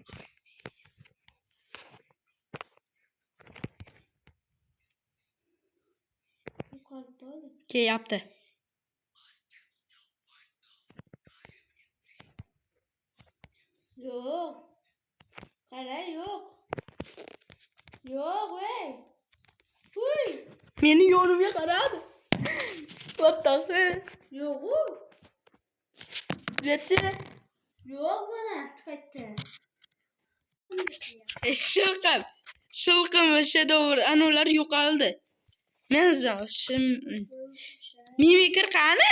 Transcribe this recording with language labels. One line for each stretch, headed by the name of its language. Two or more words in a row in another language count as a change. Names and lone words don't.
Uzbek: Kelyapti. Yo'q. Qara, yo'q. Yo'q, voy. Uy. Meni yonimga qaradi.
English: What the hell?
Uzbek: Yo'q. Nechi? Yo'q mana chiqayapti. Shilqim shadow anavlar yo'qoldi. Men mimikr qani?